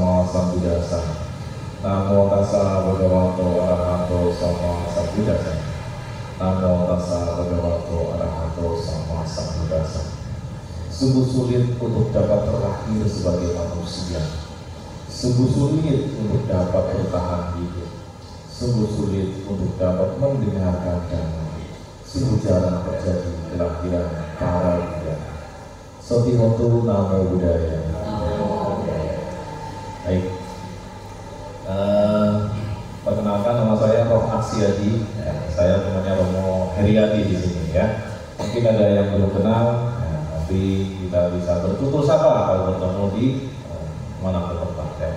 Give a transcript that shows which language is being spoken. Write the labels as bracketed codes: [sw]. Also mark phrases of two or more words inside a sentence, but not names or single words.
[pi] sambuddhassa. Namo tassa bhagavato arahato sama sambuddhassa. Namo tassa bhagavato arahato sama sambuddhassa. [id] Sungguh sulit untuk dapat terlahir sebagai manusia. Sungguh sulit untuk dapat bertahan hidup. Sungguh sulit untuk dapat mendengarkan damai. Sungguh jarang terjadi kelahiran para buddha. [pi] Sotihotu namo buddhaya. [id] Baik. Perkenalkan, nama saya Roh Aksiadi. Saya temannya Romo Heriadi di sini ya. Mungkin ada yang belum kenal. Nanti kita bisa bertutur sapa kalau bertemu di mana tempat ya.